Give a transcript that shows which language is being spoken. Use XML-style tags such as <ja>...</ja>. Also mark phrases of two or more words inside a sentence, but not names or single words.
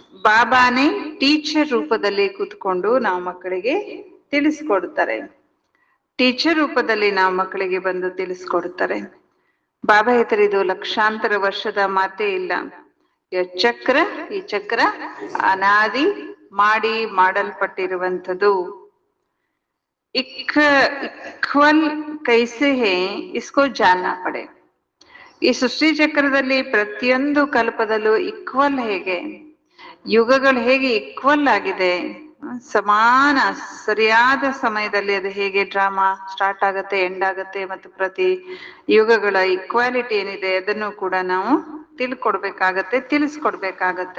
<kn>ಬಾಬಾನೇ ಟೀಚರ್ ರೂಪದಲ್ಲಿ ಕೂತ್ಕೊಂಡು ನಾವು ಮಕ್ಕಳಿಗೆ ತಿಳಿಸ್ಕೊಡ್ತಾರೆ. ಟೀಚರ್ ರೂಪದಲ್ಲಿ ನಾವು ಮಕ್ಕಳಿಗೆ ಬಂದು ತಿಳಿಸ್ಕೊಡ್ತಾರೆ. ಬಾಬಾ ಹೇಳ್ತಾರೆ, ಇದು ಲಕ್ಷಾಂತರ ವರ್ಷದ ಮಾತೇ ಇಲ್ಲ. ಈ ಚಕ್ರ ಅನಾದಿ ಮಾಡಿ ಮಾಡಲ್ಪಟ್ಟಿರುವಂಥದ್ದು.</kn> <hi>इक्वल कैसे है इसको जानना पड़े.</hi> <kn>ಈ ಸೃಷ್ಟಿ ಚಕ್ರದಲ್ಲಿ ಪ್ರತಿಯೊಂದು ಕಲ್ಪದಲ್ಲೂ ಇಕ್ವಲ್ ಹೇಗೆ, ಯುಗಗಳು ಹೇಗೆ ಇಕ್ವಲ್ ಆಗಿದೆ, ಸಮಾನ ಸರಿಯಾದ ಸಮಯದಲ್ಲಿ ಅದು ಹೇಗೆ</kn> <en>drama start</en> <kn>ಆಗತ್ತೆ, ಎಂಡ್ ಆಗತ್ತೆ, ಮತ್ತು ಪ್ರತಿ ಯುಗಗಳ ಇಕ್ವಾಲಿಟಿ ಏನಿದೆ ಅದನ್ನು ಕೂಡ ನಾವು ತಿಳಿಸ್ಕೊಡ್ಬೇಕಾಗತ್ತೆ.</kn>